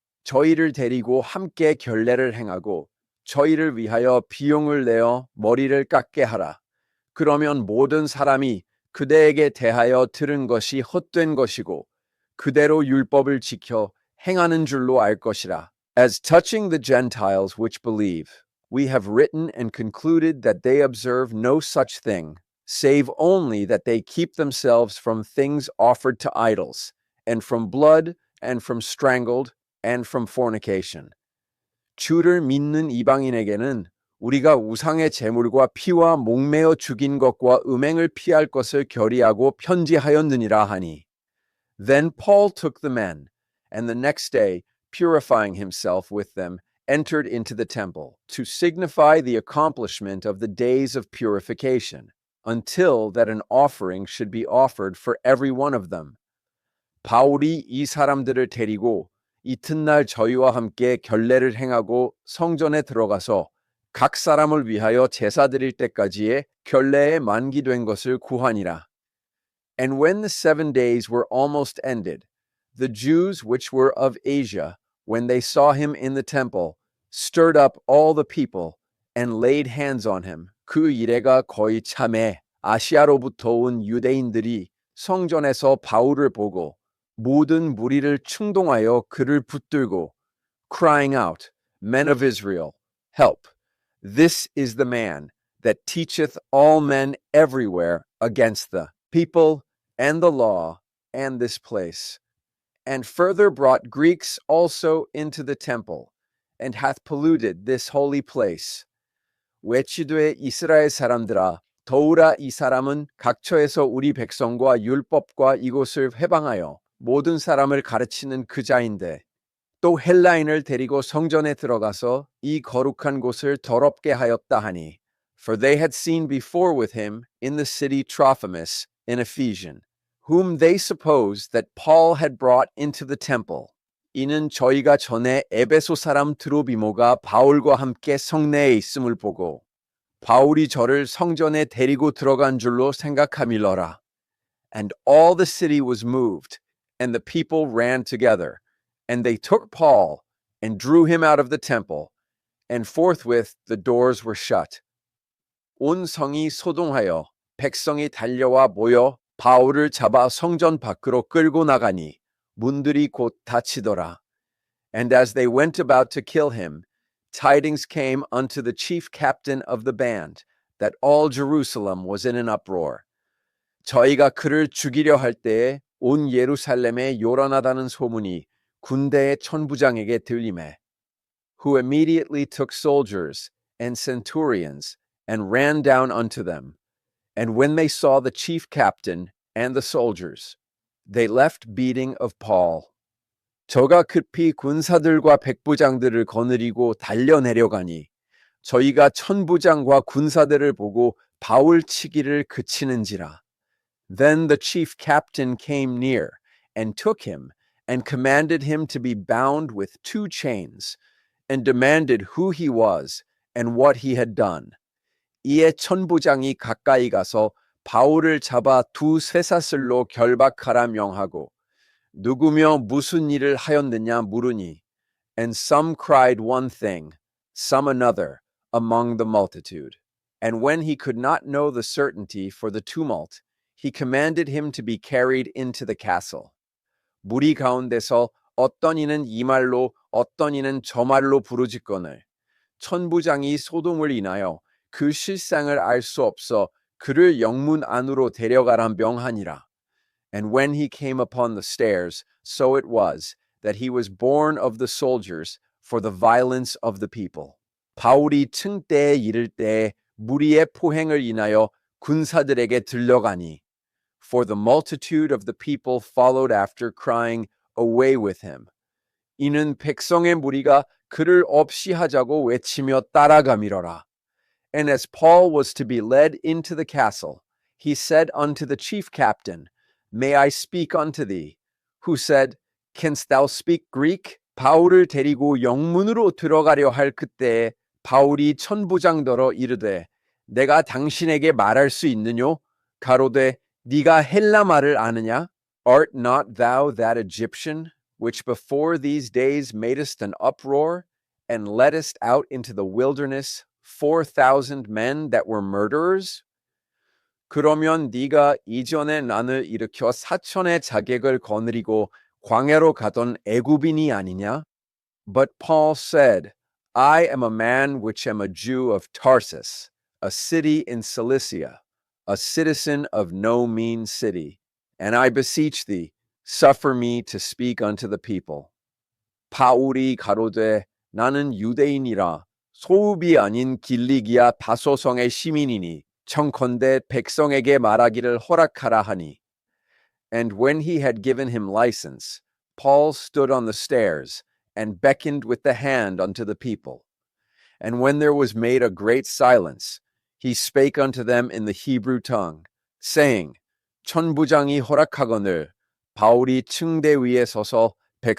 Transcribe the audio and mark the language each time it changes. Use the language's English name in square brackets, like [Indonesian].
[Korean] 저희를 데리고 함께 결례를 행하고 저희를 위하여 비용을 내어 머리를 깎게 하라. 그러면 모든 사람이 그대에게 대하여 들은 것이 헛된 것이고 그대로 율법을 지켜 행하는 줄로 알 것이라. [English] As touching the Gentiles which believe, we have written and concluded that they observe no such thing, save only that they keep themselves from things offered to idols, and from blood, and from strangled, and from fornication. [Korean] 주를 믿는 이방인에게는 우리가 우상의 제물과 피와 목매어 죽인 것과 음행을 피할 것을 결의하고 편지하였느니라 하니. [English] Then Paul took the men, and the next day, purifying himself with them, entered into the temple, to signify the accomplishment of the days of purification, until that an offering should be offered for every one of them. [Korean] 바울이 이 사람들을 데리고 이튿날 저희와 함께 결례를 행하고 성전에 들어가서 각 사람을 위하여 제사 드릴 때까지의 결례에 만기된 것을 구하니라. [English] And when the 7 days were almost ended, the Jews which were of Asia, when they saw him in the temple, stirred up all the people and laid hands on him. [Korean] 그 이래가 거의 참에 아시아로부터 온 유대인들이 성전에서 바울을 보고 모든 무리를 충동하여 그를 붙들고 [English] crying out, Men of Israel, help! This is the man that teacheth all men everywhere against the people and the law and this place, and further brought Greeks also into the temple, and hath polluted this holy place. [Korean] 외치되 이스라엘 사람들아, 더우라 이 사람은 각처에서 우리 백성과 율법과 이곳을 회방하여 모든 사람을 가르치는 그 자인데, 또 헬라인을 데리고 성전에 들어가서 이 거룩한 곳을 더럽게 하였다 하니, [English] for they had seen before with him in the city Trophimus, an Ephesian, whom they supposed that Paul had brought into the temple. [Korean] 이는 저희가 전에 에베소 사람 드로비모가 바울과 함께 성내에 있음을 보고 바울이 저를 성전에 데리고 들어간 줄로 생각함일러라. [English] And all the city was moved, and the people ran together, and they took Paul and drew him out of the temple, and forthwith the doors were shut. [Korean] 온 성이 소동하여 백성이 달려와 모여 바울을 잡아 성전 밖으로 끌고 나가니 문들이 곧 닫히더라. [English] And as they went about to kill him, tidings came unto the chief captain of the band that all Jerusalem was in an uproar. [Korean] 저희가 그를 죽이려 할 때에 온 예루살렘에 요란하다는 소문이 군대의 천부장에게 들리매, [English] who immediately took soldiers and centurions and ran down unto them. And when they saw the chief captain and the soldiers, they left beating of Paul. [Korean] 저가 급히 군사들과 백부장들을 거느리고 달려내려가니 저희가 천부장과 군사들을 보고 바울 치기를 그치는지라. [English] Then the chief captain came near and took him and commanded him to be bound with 2 chains and demanded who he was and what he had done. [Korean] 이에 천부장이 가까이 가서 바울을 잡아 2 쇠사슬로 결박하라 명하고 누구며 무슨 일을 하였느냐 물으니, [English] and some cried one thing, some another, among the multitude. And when he could not know the certainty for the tumult, he commanded him to be carried into the castle. [Korean] 무리 가운데서 어떤 이는 이 말로 어떤 이는 저 말로 부르짖거늘 천부장이 소동을 인하여 그 실상을 알 수 없어 그를 영문 안으로 데려가라 명하니라. [English] And when he came upon the stairs, so it was that he was borne of the soldiers for the violence of the people. [Korean] 바울이 층대에 이를 때에 무리의 포행을 인하여 군사들에게 들려가니, [English] for the multitude of the people followed after, crying, Away with him. [Korean] 이는 백성의 무리가 그를 없이 하자고 외치며 따라가미러라. [English] And as Paul was to be led into the castle, he said unto the chief captain, May I speak unto thee? Who said, Canst thou speak Greek? [Korean] 바울을 데리고 영문으로 들어가려 할 그때에 바울이 천부장더러 이르되, 내가 당신에게 말할 수 있느뇨? 가로되, 네가 헬라 말을 아느냐? [English] Art not thou that Egyptian, which before these days madest an uproar, and leddest out into the wilderness 4,000 men that were murderers? [Korean] 그러면 네가 이전에 난을 일으켜 4천의 자객을 거느리고 광야로 가던 애굽인이 아니냐? [English] But Paul said, I am a man which am a Jew of Tarsus, a city in Cilicia, a citizen of no mean city, and I beseech thee, suffer me to speak unto the people. [Korean] 바울이 가로되, 나는 유대인이라 소읍이 아닌 길리기아 다소성의 시민이니 청컨대 백성에게 말하기를 허락하라 하니. [English] And when he had given him license, Paul stood on the stairs and beckoned with the hand unto the people. And when there was made a great silence, he spake unto them in the Hebrew tongue, saying, [Korean] 천부장이 허락하거늘 바울이 층대 위에 서서 백성에게 손짓하여 크게 종용이 한 후에